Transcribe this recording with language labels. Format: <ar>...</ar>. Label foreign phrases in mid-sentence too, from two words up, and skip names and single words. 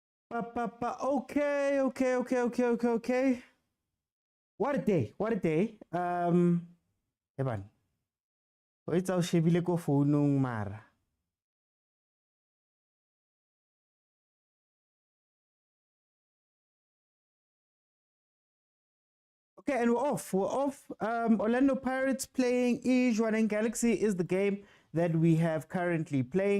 <en>Okay. What a day. Eban.</en> <tn>O itsa o shebile ko founung mara.</tn> <en>Okay, and we're off. Orlando Pirates playing Jwaneng Galaxy is the game that we have currently playing.</en>